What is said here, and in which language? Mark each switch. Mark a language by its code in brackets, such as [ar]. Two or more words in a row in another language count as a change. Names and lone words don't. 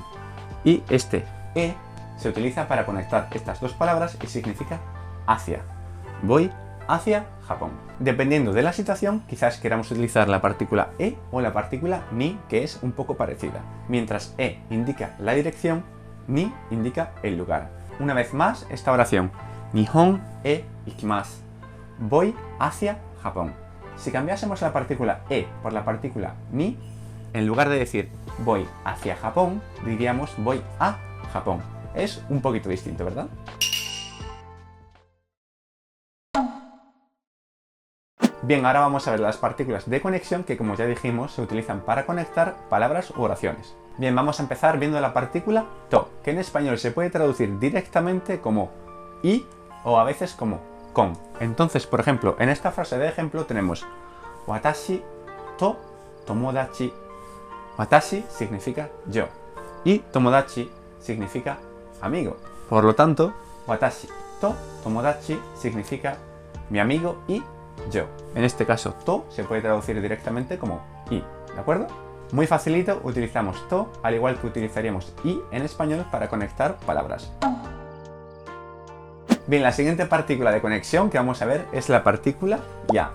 [es] Y este e se utiliza para conectar estas dos palabras y significa hacia. Voy hacia Japón. Dependiendo de la situación, quizás queramos utilizar la partícula e o la partícula ni, que es un poco parecida. Mientras e indica la dirección, ni indica el lugar. Una vez más, esta oración. [ja] 日本へ行きます. [es] Voy hacia Japón. Si cambiásemos la partícula e por la partícula ni, en lugar de decir voy hacia Japón, diríamos voy a Japón. Es un poquito distinto, ¿verdad? Bien, ahora vamos a ver las partículas de conexión que, como ya dijimos, se utilizan para conectar palabras u oraciones. Bien, vamos a empezar viendo la partícula to, que en español se puede traducir directamente como y o a veces como con. Entonces, por ejemplo, en esta frase de ejemplo tenemos [ja] 私と友達. [es] Watashi significa yo y tomodachi significa amigo. Por lo tanto, [ja] 私と友達 [es] significa mi amigo y yo. En este caso, to se puede traducir directamente como y, ¿de acuerdo? Muy facilito, utilizamos to, al igual que utilizaríamos y en español para conectar palabras. Bien, la siguiente partícula de conexión que vamos a ver es la partícula ya.